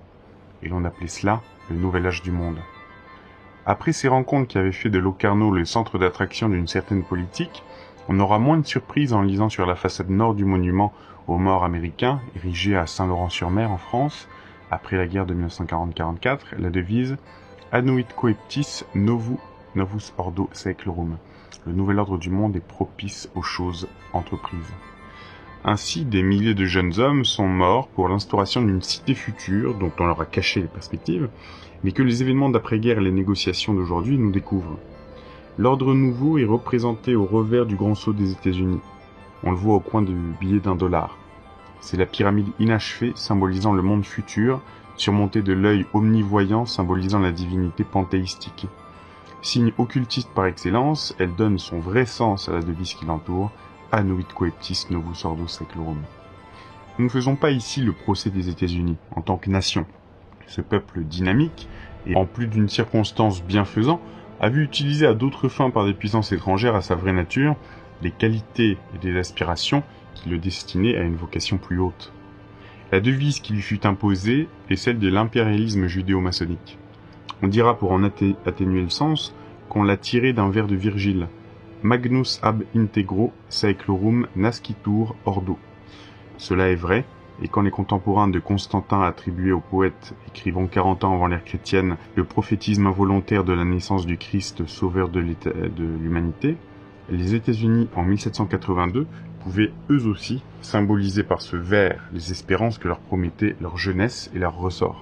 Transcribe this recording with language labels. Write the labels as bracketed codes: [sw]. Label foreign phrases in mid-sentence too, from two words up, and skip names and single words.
[fr] Et l'on appelait cela le nouvel âge du monde. Après ces rencontres qui avaient fait de Locarno le centre d'attraction d'une certaine politique, on aura moins de surprises en lisant sur la façade nord du monument aux morts américains, érigé à Saint-Laurent-sur-Mer en France, après la guerre de 1940-44, la devise « [la] Annuit coeptis novus ordo saeclorum ». [fr] Le nouvel ordre du monde est propice aux choses entreprises. Ainsi, des milliers de jeunes hommes sont morts pour l'instauration d'une cité future dont on leur a caché les perspectives, mais que les événements d'après-guerre et les négociations d'aujourd'hui nous découvrent. L'ordre nouveau est représenté au revers du grand sceau des États-Unis. On le voit au coin du billet d'$1. C'est la pyramide inachevée symbolisant le monde futur, surmontée de l'œil omnivoyant symbolisant la divinité panthéistique. Signe occultiste par excellence, elle donne son vrai sens à la devise qui l'entoure, [la] Annuit coeptis novus ordo saeclorum. [fr] Nous ne faisons pas ici le procès des États-Unis en tant que nation. Ce peuple dynamique, et en plus d'une circonstance bienfaisant, a vu utiliser à d'autres fins par des puissances étrangères à sa vraie nature des qualités et des aspirations qui le destinaient à une vocation plus haute. La devise qui lui fut imposée est celle de l'impérialisme judéo-maçonnique. On dira pour en atténuer le sens qu'on l'a tirée d'un vers de Virgile. [la] Magnus ab integro saeclorum nascitur ordo. [fr] Cela est vrai, et quand les contemporains de Constantin attribuaient au poète, écrivant 40 ans avant l'ère chrétienne, le prophétisme involontaire de la naissance du Christ, sauveur de l'humanité, les États-Unis en 1782 pouvaient eux aussi symboliser par ce vers les espérances que leur promettait leur jeunesse et leur ressort.